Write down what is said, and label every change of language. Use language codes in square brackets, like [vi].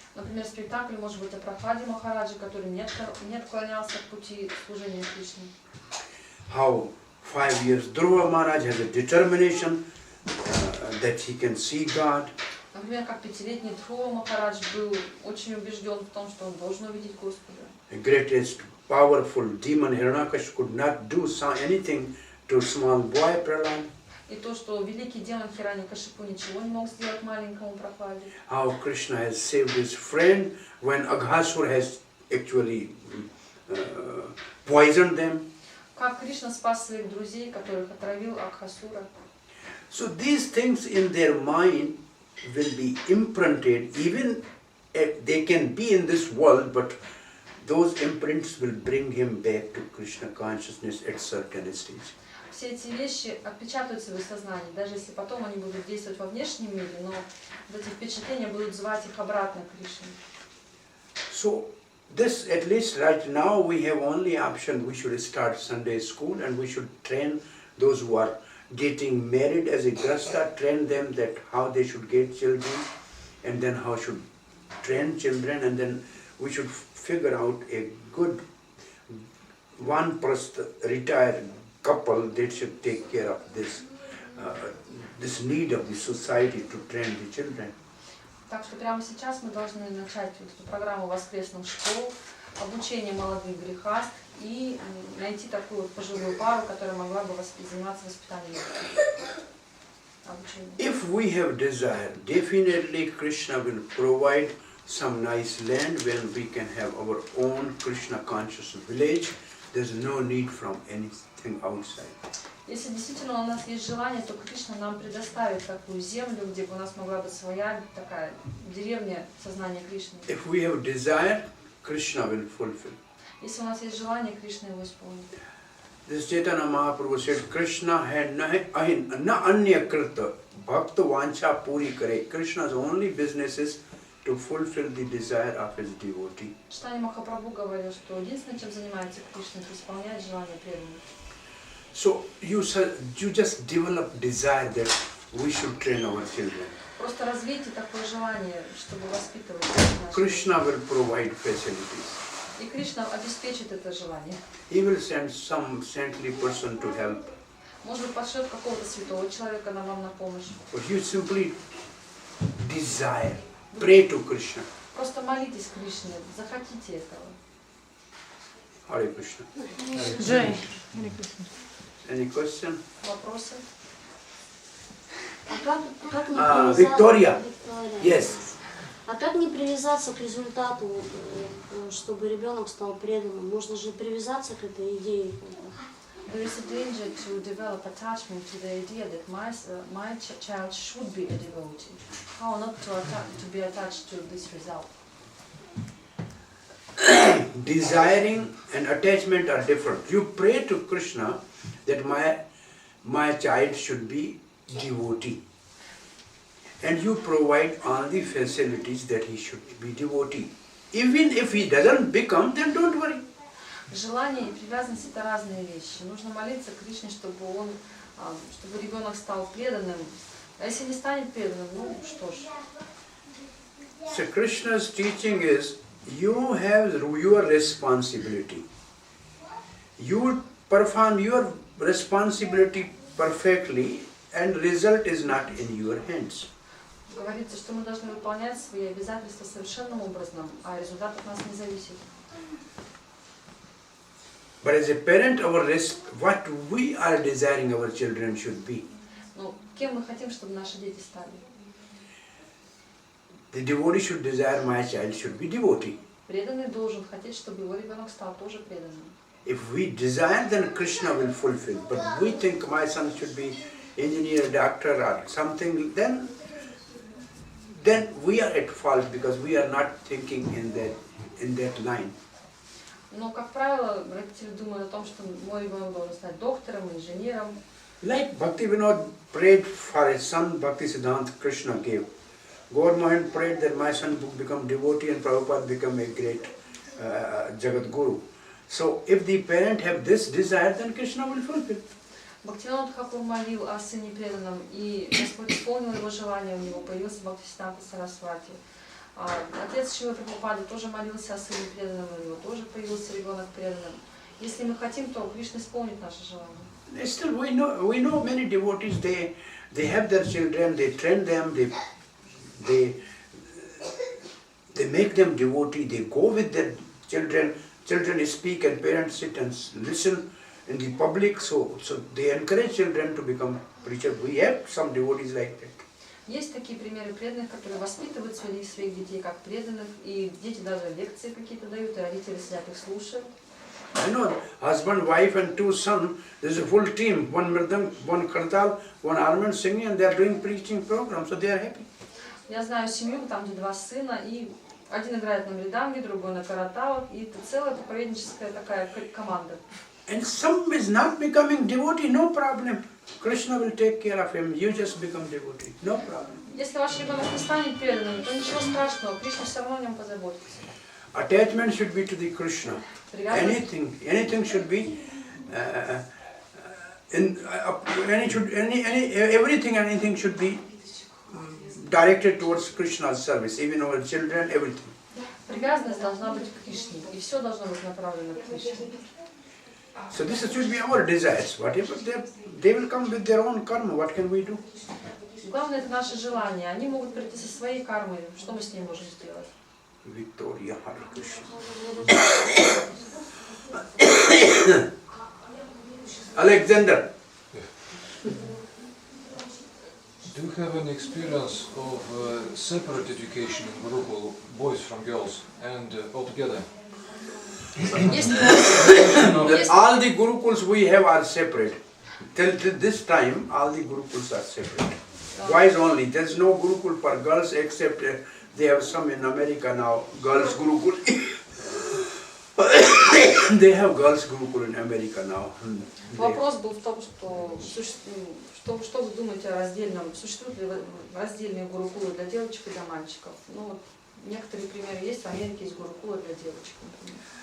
[ru] Например, спектакль может быть о Прахладе Махараджи, который не отклонялся от пути служения Кришне. [en] How 5 years Dhruva Maharaj has a determination that he can see God. [ru] Например, как 5-летний Dhruva Махарадж был очень убежден в том, что он должен увидеть Господа. [en] The greatest powerful demon Hiranyakashipu could not do anything to small boy Prahlad. [ru] И то, что великий демон Хираньякашипу ничего не мог сделать маленькому Прахладе. [en] How Krishna has saved his friend when Aghasur has actually poisoned them. [ru] Как Кришна спас своих друзей, которых отравил Акхасура. [en] So these things in their mind will be imprinted, even if they can be in this world, but those imprints will bring him back to Krishna consciousness at certain stage. [ru] Все эти вещи отпечатаются в их сознании, даже если потом они будут действовать во внешнем мире, но эти впечатления будут звать их обратно к Кришне. [en] So this, at least right now, we have only option. We should start Sunday school and we should train those who are getting married as a grasta, train them that how they should get children and then how should train children, and then we should figure out a good one retired couple that should take care of this need of the society to train the children. [ru] Так что прямо сейчас мы должны начать эту программу воскресных школ, обучение молодых грехастх и найти такую вот пожилую пару, которая могла бы заниматься воспитанием обучения. [en] If we have desire, definitely Krishna will provide some nice land where we can have our own Krishna conscious village. There's no need from anything outside. [ru] Если действительно у нас есть желание, то Кришна нам предоставит такую землю, где бы у нас могла быть своя такая деревня сознания Кришны. [en] If we have desire, Krishna will fulfill. [ru] Если у нас есть желание, Кришна его исполнит. [en] This Chaitanya Mahaprabhu said, [bn] Krishna had na anya krita bhakta vancha puri kare. [en] Krishna's only business is to fulfill the desire of his devotee. [ru] Читание Махапрабху говорил, что единственное, чем занимается Кришна, это исполнять желание преданных. [en] So you just develop desire that we should train our children. [ru] Просто развейте такое желание, чтобы воспитывать наших. [en] Krishna will provide facilities. [ru] И Кришна обеспечит это желание. [en] He will send some saintly person to help. [ru] Может быть, пошлет какого-то святого человека нам на помощь. [en] But you simply desire, pray to Krishna. [ru] Просто молитесь Кришне, захотите этого. [en] Hare Krishna. [ru] Джей. [en] Any question? [ru] Вопросы? Как не привязаться... [en] Victoria. Victoria. Yes. [ru] А как не привязаться к результату, чтобы ребенок стал преданным? Можно же привязаться к этой идее. [en] There is a danger to develop attachment to the idea that my child should be a devotee. How not to be attached to this result? Desiring and attachment are different. You pray to Krishna that my child should be devotee. And you provide all the facilities that he should be devotee. Even if he doesn't become, then don't worry. [ru] Желание и привязанность – это разные вещи. Нужно молиться Кришне, чтобы ребенок стал преданным. А если не станет преданным, ну что ж. [en] So Krishna's teaching is, you have your responsibility. You perform your responsibility perfectly, and result is not in your hands. [ru] Говорится, что мы должны выполнять свои обязательства совершенным образом, а результат от нас не зависит. [en] But as a parent, what we are desiring our children should be. [ru] Ну, кем мы хотим, чтобы наши дети стали? [en] The devotee should desire my child should be devotee. [ru] Преданный должен хотеть, чтобы его ребенок стал тоже преданным. [en] If we desire, then Krishna will fulfill. But we think my son should be engineer, doctor, or something, then we are at fault because we are not thinking in that line. [ru] Но, как правило, родители думают о том, что мой ребенок должен стать доктором, инженером. [en] Like Bhakti Vinod prayed for his son, Bhakti Siddhanta Krishna gave. Gaur Mohan prayed that my son would become devotee and Prabhupada become a great Jagat Guru. So if the parent have this desire, then Krishna will fulfill. [ru] Бхактивинод Тхакур молил о сыне преданном, и Господь исполнил его желание, у него появился Бхактисиданта Сарасвати. Отец Шрила Прабхупады тоже молился о сыне преданном, у него тоже появился ребенок преданным. Если мы хотим, то Кришна исполнит наше желание. [en] Still, we know many devotees. They have their children, they train them, they make them devotee. They go with their children. Children speak and parents sit and listen in the public. So they encourage children to become preachers. We have some devotees like that. [ru] Есть такие примеры преданных, которые воспитывают своих детей как преданных, и дети даже лекции какие-то дают, и родители сидят их слушают. [en] I know, husband, wife and two sons, there's a full team, one mridang, one kartal, one armament singing, and they are doing preaching program, so they are happy. [ru] Я знаю семью, там где два сына, и один играет на мриданге, другой на караталах, и это целая проповедническая такая команда. [en] And some is not becoming devotee, no problem. Krishna will take care of him, you just become devotee, no problem. [ru] Если ваш ребенок не станет преданным, то ничего страшного, Кришна все равно о нем позаботится. [en] Attachment should be to the Krishna. Anything should be, anything should be directed towards Krishna's service, even our children, everything. [ru] Привязанность должна быть к Кришне, и все должно быть направлено к Кришне. [en] So this should be our desires. Whatever they will come with their own karma. What can we do? [ru] Главное это наше желание. Они могут прийти со своей кармой. Что мы с ней можем сделать? [en] Victoria, Hare Krishna. Alexander. Do you have any experience of separate education in Gurukul, boys from girls, and altogether? All the Gurukuls we have are separate. till this time, all the gurukuls are separate. Boys only. There's no gurukul for girls except they have some in America now. Girls gurukul. They have girls gurukul in America now. [ru] Вопрос был в том, что что вы думаете о раздельном, существуют ли раздельные гурукулы для девочек и для мальчиков? Ну вот некоторые примеры есть, в Америке есть гурукулы для девочек, например.